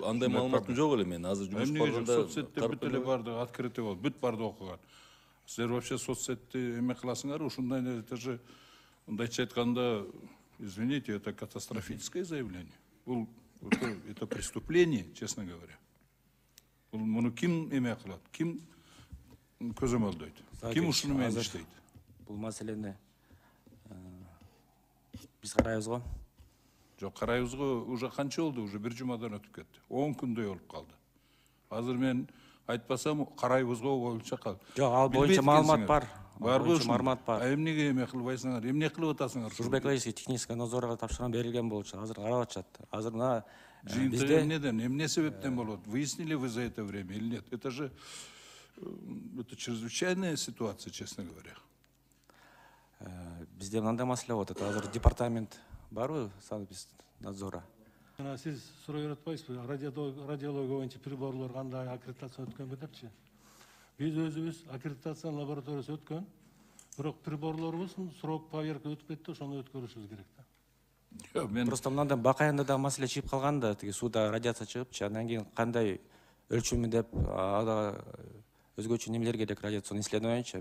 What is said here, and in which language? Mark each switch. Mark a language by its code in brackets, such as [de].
[ky] андай маалыматым жок эле мен. Азыр жумуш барганда соцсетте бүт эле барды, открытый болуп, бүт барды окуган. Силер вообще соцсетти эме кыласыңарбы? Ушундай [ru] это же [ky] мындайча айтканда, [ru] извините, это катастрофическое заявление. Это преступление, честно говоря. [ky] Муну ким эме кылат? Ким көзөмөлдөйт? Ким ушуну менен иштейт? Бул маселени биз карайбыз го. Жок, карайбыз го, уже канча болду? Уже бир жумадан өтүп кетти. 10 күндөй болуп калды. Азыр мен айтпасам карайбыз го боюнча калды. Жок, ал боюнча маалымат бар. Барбы? Маалымат бар. Эмнеге эме кылбайсыңар? Эмне кылып атасыңар? Служба экологический технический надзорга тапшырган берилген болчу. Азыр карап атышат. Азыр мына Жыйынтыгы эмнеден? Эмне себептен болот? [ru] Выяснили вы за это время или нет? Это же чрезвычайная ситуация, честно говоря. [ky] Бизде мындай маселе болуп атат. Азыр департамент барбы санэпиднадзора? Siz суроо атпайсызбы? Радиология боюнча приборлор кандай аккредитация өткөнбү депчи? Биз өзүбүз аккредитация лабораториясы өткөн. Бирок приборлорубуздун срок поверка өтүп кетти, ошону өткөрүшүбүз керек да. Просто мындан бакайында да маселе чыгып калган да, тиги сууда радиация чыгыпчы, андан кийин кандай өлчөмү деп ада өзгөчө немелер керек радиацион исследованийчи.